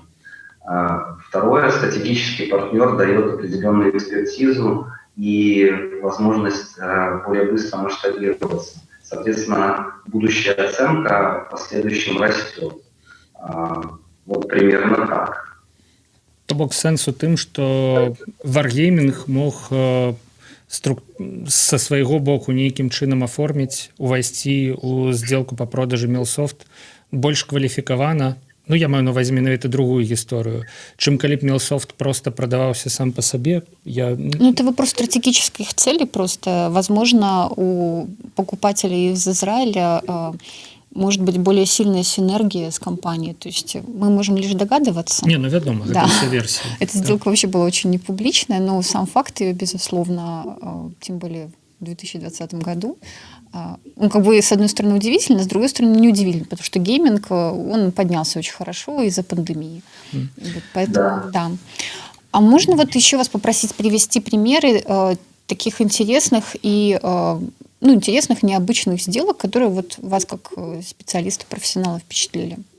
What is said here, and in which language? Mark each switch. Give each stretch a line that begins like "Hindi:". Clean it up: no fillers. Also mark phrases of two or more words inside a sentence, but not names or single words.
Russian: Второе, стратегический партнер дает определенную экспертизу и возможность более быстро масштабироваться. Соответственно, будущая оценка в последующем растет. Вот примерно так.
Belarusian: То бок сэнс у тым, што Wargaming мог са свайго боку нейкім чынам аформіць, увайсці ў сделку па продажы Мелсофт больш кваліфікавана. Ну, я маю на ўвазе менавіта другую гісторыю. Чым калі б Мелсофт просто прадаваўся сам па сабе, Ну,
Russian: это вопрос стратегических целей просто. Возможно, у покупателей из Израиля может быть более сильная синергия с компанией. То есть мы можем лишь догадываться. Не,
Belarusian: ну, вядома, гэта ўсе версіі.
Russian: Эта сделка вообще была очень непубличная, но сам факт ее, безусловно, тем более в 2020 году, он как бы с одной стороны удивительно, с другой стороны не удивительно, потому что гейминг, он поднялся очень хорошо из-за пандемии. Вот поэтому, да. А можно вот еще вас попросить привести примеры таких интересных и интересных, необычных сделок, которые вот вас как специалиста, профессионала впечатлили?